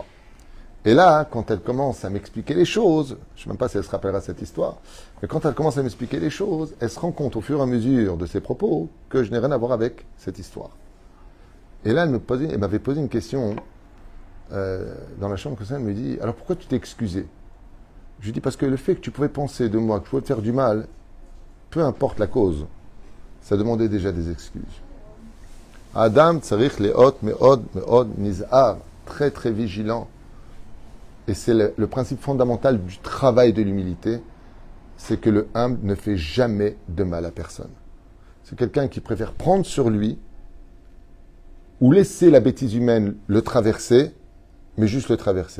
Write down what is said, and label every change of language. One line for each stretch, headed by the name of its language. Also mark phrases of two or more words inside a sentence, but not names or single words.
French: Et là, quand elle commence à m'expliquer les choses, je ne sais même pas si elle se rappellera cette histoire, mais quand elle commence à m'expliquer les choses, elle se rend compte au fur et à mesure de ses propos que je n'ai rien à voir avec cette histoire. Et là, elle m'avait posé une question dans la chambre, comme ça, elle me dit, alors pourquoi tu t'es excusé? Je lui dis, parce que le fait que tu pouvais penser de moi, que je pouvais te faire du mal, peu importe la cause, ça demandait déjà des excuses.
Hebrew: אדם צריך להיות מאוד נזהר,
French: très très vigilant. Et c'est le principe fondamental du travail de l'humilité, c'est que le humble ne fait jamais de mal à personne. C'est quelqu'un qui préfère prendre sur lui ou laisser la bêtise humaine le traverser, mais juste le traverser.